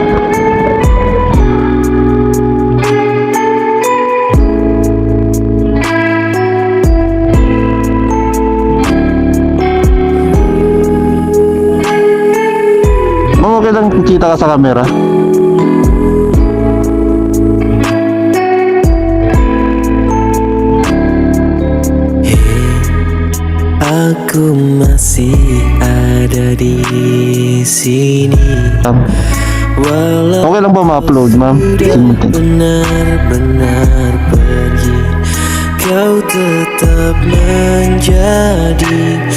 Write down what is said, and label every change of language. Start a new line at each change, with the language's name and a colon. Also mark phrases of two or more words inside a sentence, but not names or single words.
Filipino: Ma'am, okay lang kita ka sa camera?
Indonesian: aku masih ada di sini. Walau
Filipino: Okay lang ba ma-upload, ma'am?
Indonesian: benar-benar pergi, kau tetap menjadi